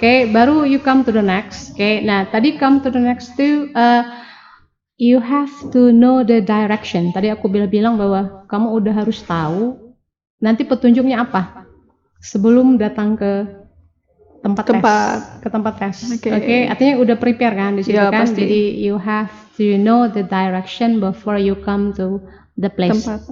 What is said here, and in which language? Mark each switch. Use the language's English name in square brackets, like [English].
[Indonesian] Baru [English] you come to the next. [Indonesian] Nah, tadi [English] come to the next [Indonesian] tuh [English] you have to know the direction. [Indonesian] Tadi aku bilang bahwa kamu udah harus tahu nanti petunjuknya apa sebelum datang ke tempat tes. Artinya udah prepare kan di situ kan. Pasti. Jadi [English] you have to know the direction before you come to the place.